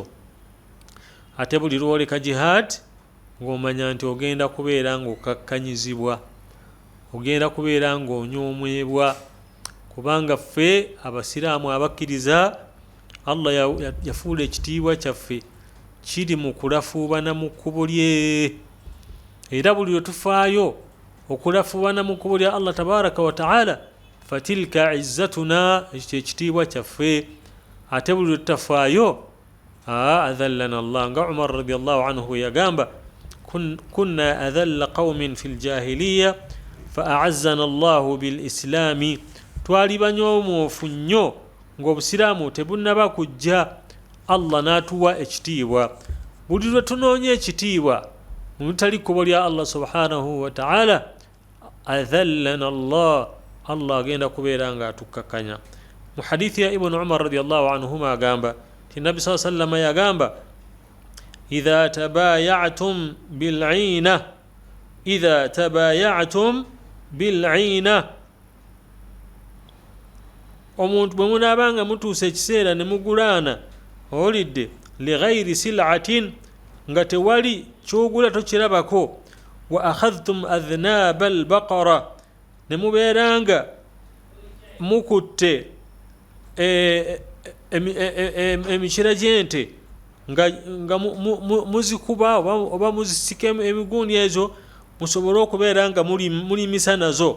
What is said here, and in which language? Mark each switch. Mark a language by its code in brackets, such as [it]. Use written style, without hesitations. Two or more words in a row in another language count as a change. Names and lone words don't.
[lg] ate buli lwoleka jihad ng'omanya nti ogenda kubeera ng'okakkanyizibwa, ogenda kubeera ng'onyoomwebwa, kubanga ffe abasiraamu abakkiriza Allah yafuula ekitiibwa kyaffe kiri mu kulafuubana mu kkubo lye. era buli lwe tufaayo okulafuubana mu kkubo lya [ar] الله تبارك وتعالى فتلك عزتنا, [lg] ekyo ekitiibwa kyaffe. ate buli lwe tutafaayo [ar] أذلنا الله, nga Umar رضي الله عنه yagamba كنا أذل قوم في الجاهلية فأعزنا الله بالإسلام, [lg] twali banyoomoofu nnyo ng'obusiraamu tebunnaba kujja, Allah n'atuwa ekitiibwa. buli lwe tunoonya ekitiibwa mu lutali kkubo lya [ar] الله سبحانه وتعالى أذلنا الله, [lg] Allah agenda kubeera nga atukkakanya. mu hadithi ya Ibn Umar [ar] رضي الله عنهما [lg] agamba ti Nabi [ar] صلى الله عليه وسلم yagamba إذا تبايعتم بالعينة إذا تبايعتم بالعينة, [lg] omuntu bwe munaabanga mutuusa ekiseera ne mugulaana, olidde [ar] لغير سلعة, [lg] nga tewali kyogula tokirabako, [ar] وأخذتم أذناب البقر, [lg] ne mubeeranga mukutte emikira gy'ente nga muzikuba oba muzisika emiguuni ezo musobole okubeera nga mulimisa nazo.